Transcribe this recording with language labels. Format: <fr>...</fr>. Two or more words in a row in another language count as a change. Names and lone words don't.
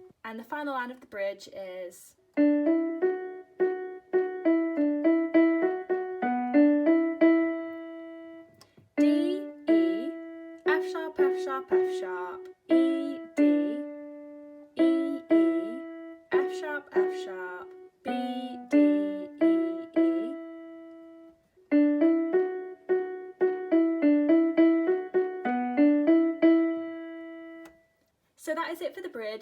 <en>And the final line of the bridge is D, E, F sharp, F sharp, F sharp, E, D, E, E, F sharp, F sharp, B, D, E, E. So that is it for the bridge.</en>